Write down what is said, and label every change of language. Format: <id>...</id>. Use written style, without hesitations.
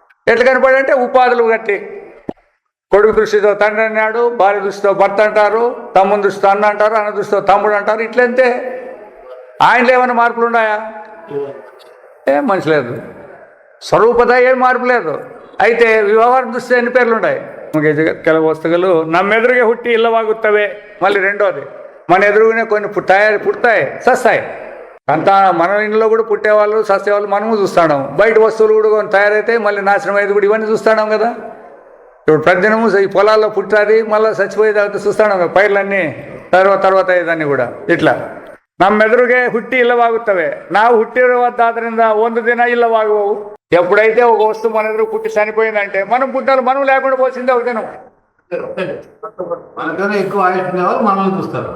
<te>ఎట్లా కనపడంటే ఉపాధులు కట్టి, కొడుకు దృష్టితో తండ్రి అన్నాడు, భార్య దృష్టితో భర్త అంటారు, తమ్ముని దృష్టితో అన్న అంటారు, అన్న దృష్టితో తమ్ముడు అంటారు. ఇట్లంతే. ఆయనలో ఏమైనా మార్పులు ఉన్నాయా? ఏం మనిషి లేదు. స్వరూపత ఏం మార్పు లేదు. అయితే వ్యవహారం దృష్టి ఎన్ని పేర్లు ఉన్నాయి?</te> <kn>ಕೆಲವು ವಸ್ತುಗಳು ನಮ್ಮೆದುರಿಗೆ ಹುಟ್ಟಿ ಇಲ್ಲವಾಗುತ್ತವೆ.</kn> <te>మళ్ళీ రెండోది, మన ఎదురుగునే కొన్ని పుడతాయి, సస్తాయి. అంతా మన ఇంట్లో కూడా పుట్టేవాళ్ళు, సస్తేవాళ్ళు మనము చూస్తున్నాం. బయట వస్తువులు కూడా కొన్ని తయారైతే మళ్ళీ నాశనం అయ్యేది కూడా ఇవన్నీ చూస్తున్నాం కదా. ఇప్పుడు ప్రతిదినము ఈ పొలాల్లో పుట్టాది, మళ్ళీ చచ్చిపోయేది అంతా చూస్తున్నాం కదా. పైర్లన్నీ తర్వాత అయ్యేదాన్ని కూడా. ఇట్లా</te> <kn>నమ్మెదురుగే ಹುಟ್ಟಿ ಇಲ್ಲವಾಗುತ್ತವೆ. ನಾವು ಹುಟ್ಟಿರುವುದಾದ್ರಿಂದ ಒಂದು ದಿನ ಇಲ್ಲವಾಗುವವು.</kn> <te>ఎప్పుడైతే ఒక వస్తువు మన ఎదురు పుట్టి చనిపోయిందంటే మనం పుట్టాలి, మనం లేకుండా పోసిందే ఒక దినం. మనకన్నా ఎక్కువ ఆయుష్ ఉండేవాళ్ళు మనల్ని చూస్తారు</te>